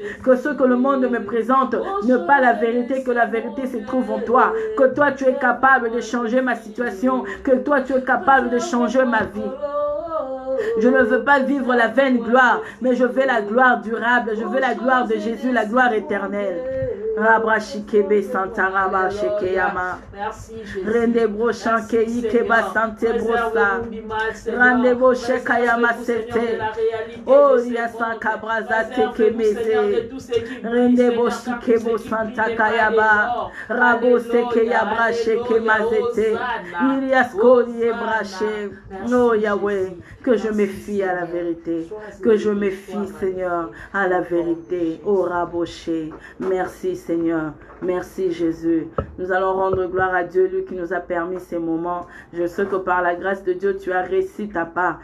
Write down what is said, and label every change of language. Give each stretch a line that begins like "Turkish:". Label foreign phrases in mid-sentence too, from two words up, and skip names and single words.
French: Que ce que le monde me présente n'est pas la vérité, que la vérité se trouve en toi. Que toi tu es capable de changer ma situation, que toi tu es capable de changer ma vie. Je ne veux pas vivre la vaine gloire, mais je veux la gloire durable. Je veux la gloire de Jésus, la gloire éternelle. Rabra Shikebe Santa Rabba Shekeyama. Rendebo Shankei Keba Sante Brosa. Rendebo Shekayama Sete. Oh Riasa Kabraza Tekemeze. Rendebo Shikebo Santa Kayaba. Rabo Sekeyabra Shekemazete. Irias Kori Brache. Oh Yahweh, que je me fie à la vérité. Que je me fie, Seigneur, à la vérité. Oh Raboché. Merci, Seigneur. Merci Jésus. Nous allons rendre gloire à Dieu, lui qui nous a permis ces moments. Je sais que par la grâce de Dieu, tu as reçu ta part.